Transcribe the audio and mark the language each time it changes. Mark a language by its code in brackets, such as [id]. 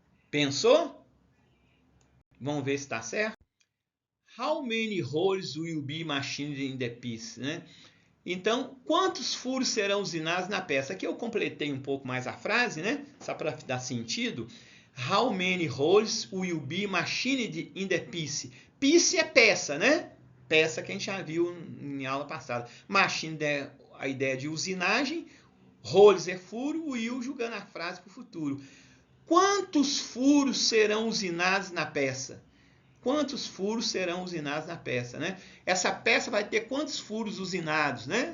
[pt] Pensou? Vamos ver se está certo? [en] How many holes will be machined in the piece? Né? [pt] Então, quantos furos serão usinados na peça? Aqui eu completei um pouco mais a frase, né? Só para dar sentido. [en] How many holes will be machined in the piece? [pt] Piece é peça, né? Peça que a gente já viu em aula passada. Machine é a ideia de usinagem. Holes é furo. Will julgando a frase para o futuro. Quantos furos serão usinados na peça? Quantos furos serão usinados na peça, né? Essa peça vai ter quantos furos usinados, né?